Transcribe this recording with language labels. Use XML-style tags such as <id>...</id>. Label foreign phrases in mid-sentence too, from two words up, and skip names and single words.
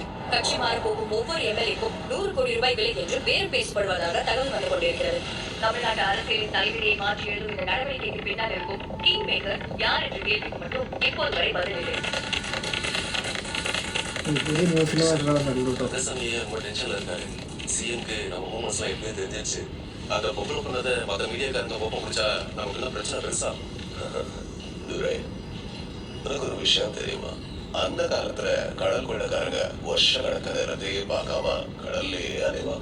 <ta>கட்சி மாறப்போகும் ஒவ்வொரு எம்எல்ஏக்கும் 100 கோடி ரூபாய் விலை என்று பேரம் பேசப்படுவதாக தகவல் வந்து கொண்டிருக்கிறது. தமிழ்நாட்டு அரசியலின் தலைவிதியை மாற்றி எழுதும் இந்த நடவடிக்கைக்கு பின்னால் இருக்கும்</ta> <en>king maker</en> <ta>யார் என்ற கேள்விக்கு மட்டும் இப்போது வரை பதிலில்லை.</ta> <ml>ഒരു ന്യൂസിന് വരുന്നുള്ളൂ കേട്ടോ.</ml> <ta>ரங்கசாமி ரொம்ப டென்ஷன்ல இருக்காரு. சிஎம்க்கு நம்ம மூமெண்ட்ஸ்லாம் எப்படியே தெரிஞ்சிருச்சு. அந்த பொம்பளை பண்ணதை மற்ற மீடியாக்காரங்க ஓப்பன் முடிச்சா நமக்கு என்ன பிரச்சனை பெருசா? துரை, உனக்கு ஒரு விஷயம் தெரியுமா? அந்த காலத்துல கடல் கொள்ளக்காரங்க வருஷ கணக்கு நேரத்தையே பார்க்காம கடல்லையே அலைவாங்க.</ta>